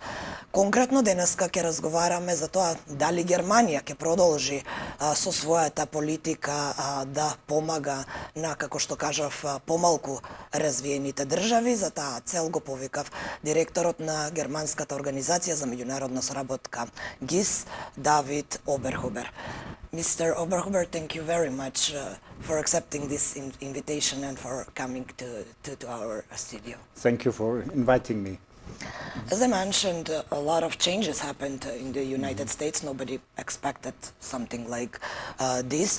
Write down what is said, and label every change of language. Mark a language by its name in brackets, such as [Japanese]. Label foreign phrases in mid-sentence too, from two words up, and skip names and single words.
[Macedonian] Конкретно денеска ќе разговараме за тоа дали Германија ќе продолжи со својата политика да помага на, како што кажав, помалку развиените држави. За таа цел го повикав директорот на Германската организација за меѓународна соработка ГИС, Давид Оберхубер. [English] Mr. Oberhuber, thank you very much for accepting this invitation and for coming to our studio. Thank you for inviting me. As I mentioned, a lot of changes happened in the United States. Nobody expected something like this.